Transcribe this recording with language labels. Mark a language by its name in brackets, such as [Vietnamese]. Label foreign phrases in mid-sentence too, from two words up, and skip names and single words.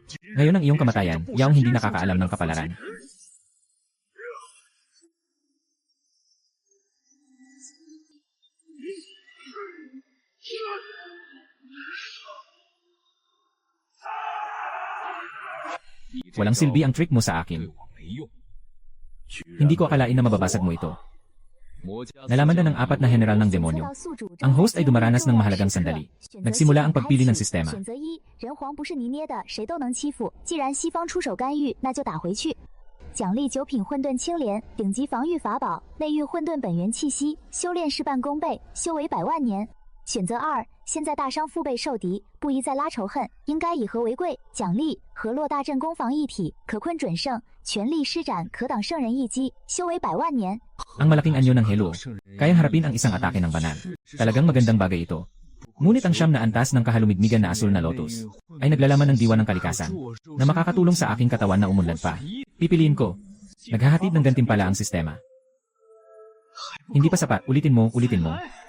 [Filipino] Ngayon ang iyong kamatayan, yaong hindi nakakaalam ng kapalaran. Walang silbi ang trick mo sa akin. Hindi ko akalain na mababasag mo ito. Nalaman na ng 4 na general ng demonyo. Ang host ay dumaranas ng mahalagang sandali. Nagsimula ang pagpili ng sistema. [Chinese] 选择一，人皇不是泥捏的，谁都能欺负。既然西方出手干预，那就打回去。奖励9品混沌青莲，顶级防御法宝，内蕴混沌本源气息，修炼事半功倍，修为100万年。选择2，现在大伤腹背受敌，不宜再拉仇恨，应该以和为贵。奖励河洛大阵攻防一体，可困准圣，全力施展可挡圣人一击，修为100万年。 [Filipino] Ang malaking anyo ng Helo, kayang harapin ang isang atake ng banal. Talagang magandang bagay ito. Ngunit ang 9 na antas ng kahalumigmigan na asul na lotus ay naglalaman ng diwa ng kalikasan na makakatulong sa aking katawan na umunlad pa. Pipiliin ko. Naghahatid ng gantimpala ang sistema. Hindi pa sapat, ulitin mo, ulitin mo.